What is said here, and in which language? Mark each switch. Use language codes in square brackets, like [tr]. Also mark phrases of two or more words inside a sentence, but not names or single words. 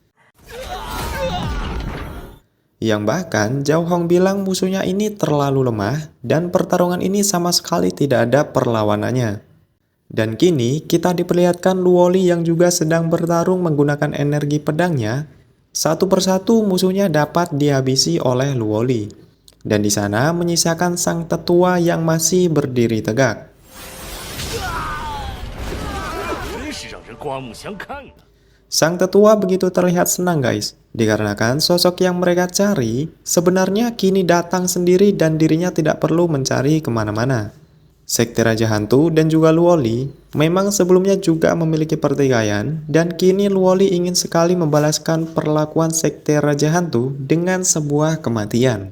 [id] Yang bahkan Zhao Hong bilang musuhnya ini terlalu lemah dan pertarungan ini sama sekali tidak ada perlawanannya. Dan kini kita diperlihatkan Luoli yang juga sedang bertarung menggunakan energi pedangnya. Satu persatu musuhnya dapat dihabisi oleh Luoli. Dan di sana menyisakan sang tetua yang masih berdiri tegak. [zh] 真是让人刮目相看啊！ [id] Sang tetua begitu terlihat senang guys, dikarenakan sosok yang mereka cari sebenarnya kini datang sendiri dan dirinya tidak perlu mencari kemana-mana. Sekte Raja Hantu dan juga Luoli memang sebelumnya juga memiliki pertikaian dan kini Luoli ingin sekali membalaskan perlakuan Sekte Raja Hantu dengan sebuah kematian.